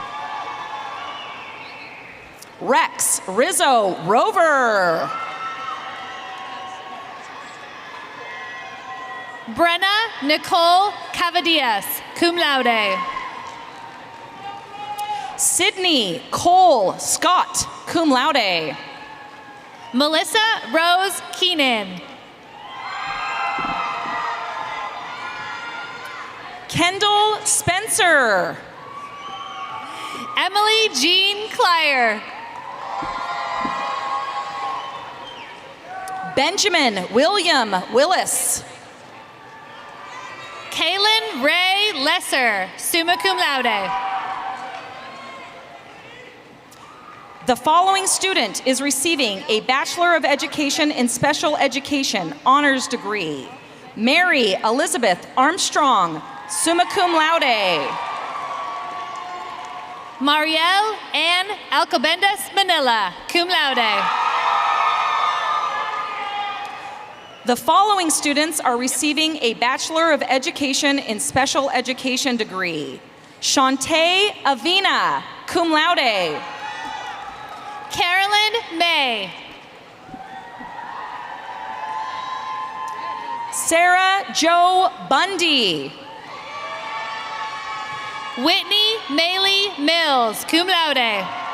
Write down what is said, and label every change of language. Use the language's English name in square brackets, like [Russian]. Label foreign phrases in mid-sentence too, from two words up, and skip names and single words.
[English] Rex Rizzo Rover. Brenna Nicole Cavadillas, [Latin] cum laude. [English] Sydney Cole Scott, [Latin] cum laude. [English] Melissa Rose Keenan. Kendall Spencer. Emily Jean Clyer. Benjamin William Willis. Kaylin Ray Lesser, [Latin] summa cum laude. [English] The following student is receiving a Bachelor of Education in Special Education honors degree. Mary Elizabeth Armstrong, [Latin] summa cum laude. [English] Marielle Ann Alcobendas Manila, [Latin] cum laude. [English] The following students are receiving a Bachelor of Education in Special Education degree. Shantae Avina, [Latin] cum laude. [English] Carolyn May. Sarah Jo Bundy. Whitney Maylee Mills, [Latin] cum laude.